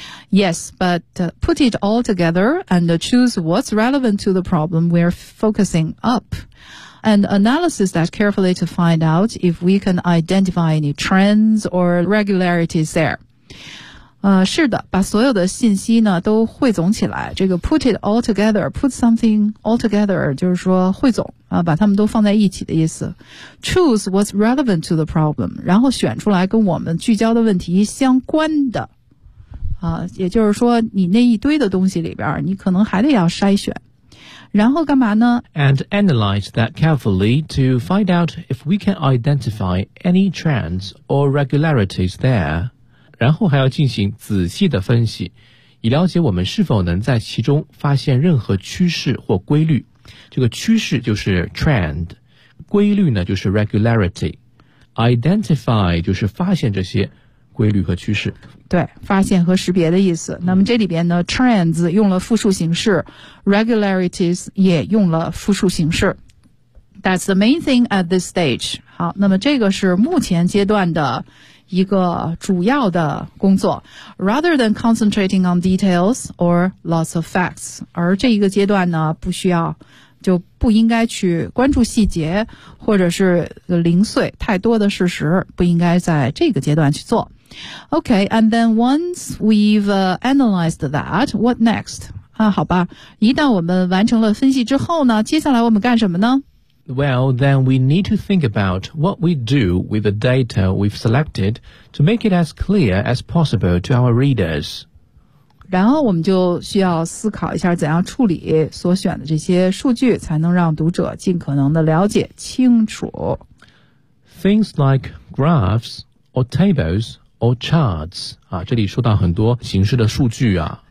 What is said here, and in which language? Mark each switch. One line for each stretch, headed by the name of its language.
English: Yes, but put it all together and choose what's relevant to the problem we're focusing upAnd analysis that carefully to find out if we can identify any trends or regularities there.
Chinese: 是的，把所有的信息呢都汇总起来。这个
English: put it all together, put something all together,
Chinese: 就是说汇总啊，把它们都放在一起的意思。
English: Choose what's relevant to the problem,
Chinese: 然后选出来跟我们聚焦的问题相关的。也就是说你那一堆的东西里边你可能还得要筛选。然后干嘛呢？
English: And analyze that carefully to find out if we can identify any trends or regularities there.
Chinese: 然后还要进行仔细的分析，以了解我们是否能在其中发现任何趋势或规律。这个趋势就是 trend， 规律呢就是 regularity。 Identify 就是发现这些规律和趋势，对，发现和识别的意思。那么这里边呢 trends 用了复数形式， regularities 也用了复数形式。
English: That's the main thing at this stage。
Chinese: 好，那么这个是目前阶段的一个主要的工作。
English: Rather than concentrating on details or lots of facts，
Chinese: 而这一个阶段呢不需要，就不应该去关注细节或者是零碎太多的事实，不应该在这个阶段去做。
English: Okay, and then once we've analyzed that, what next?
Chinese: 啊，好吧，一旦我们完成了分析之后呢，接下来我们干什么呢？
English: Well, then we need to think about what we do with the data we've selected to make it as clear as possible to our readers.
Chinese: 然后我们就需要思考一下怎样处理所选的这些数据，才能让读者尽可能的了解清楚。
English: Things like graphs or tables,or charts
Chinese: 啊，这里说到很多形式的数据啊，